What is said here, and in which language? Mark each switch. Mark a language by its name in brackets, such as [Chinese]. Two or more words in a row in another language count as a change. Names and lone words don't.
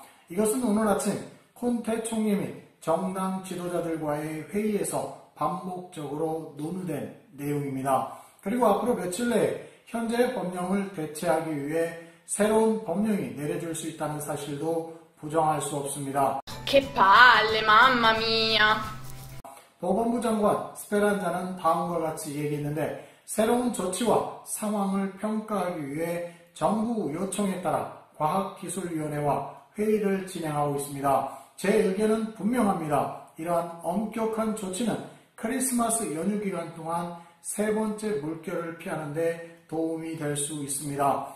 [Korean] 이것은 오늘 아침 콘테 총리 및 정당 지도자들과의 회의에서 반복적으로 논의된 내용입니다. 그리고 앞으로 며칠 내에 현재의 법령을 대체하기 위해 새로운 법령이 내려질 수 있다는 사실도 부정할 수 없습니다. [Italian] Che palle, mamma mia! [Korean] 보건부 장관 스페란자는 다음과 같이 얘기했는데 새로운 조치와 상황을 평가하기 위해 정부 요청에 따라 과학기술위원회와 회의를 진행하고 있습니다. 제 의견은 분명합니다. 이러한 엄격한 조치는 크리스마스 연휴 기간 동안 세 번째 물결을 피하는 데 도움이 될 수 있습니다.